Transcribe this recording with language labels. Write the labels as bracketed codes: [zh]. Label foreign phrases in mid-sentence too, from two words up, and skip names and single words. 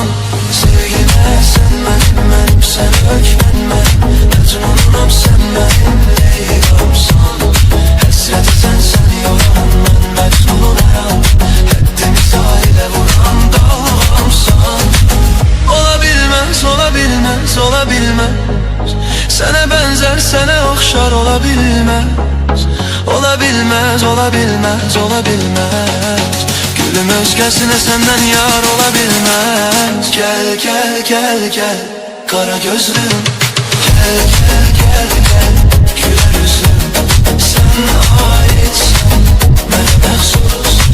[az] Sevgimə sən mənim sənə hökmən mənim. Məcnununam sən mənim Leylamsan. Həsrəti sən yoran, mən məcnunun hər an. Həddimi sahilə vuran dalğamsan. [tr] Olabilmez, olabilmez, olabilmez. Sana benzer, sana okşar olabilmez. Olabilmez, olabilmez, olabilmez. Gülüm özgesine senden yar olabilmez. Gel, gel, gel, gel, kara gözlüm. Gel, gel, gel, gel, güler yüzlüm. Sen aitsin, [az] mənə məxsus.